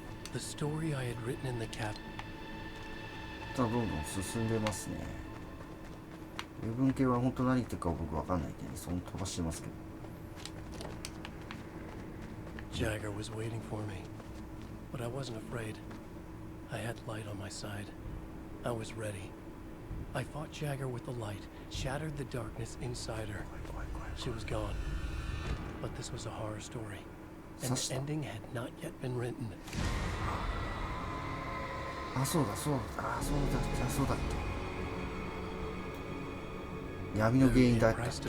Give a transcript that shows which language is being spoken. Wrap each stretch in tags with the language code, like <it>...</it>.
<en>The story I had written in the cap.</en> <ja>どんどん進んでますね。英文系は本当何言ってるか僕わかんないんでね、その飛ばしてますけど。</ja> <en>Jagger was waiting for me, but I wasn't afraid. I had light on my side. I was ready. I fought Jagger with the light, shattered the darkness inside her. She was gone. But this was a horror story, and the ending had not yet been written.</en> <ja>あ、そうだそうだ、あ、そうだっけ、そうだっけ。闇の原因だった。</ja>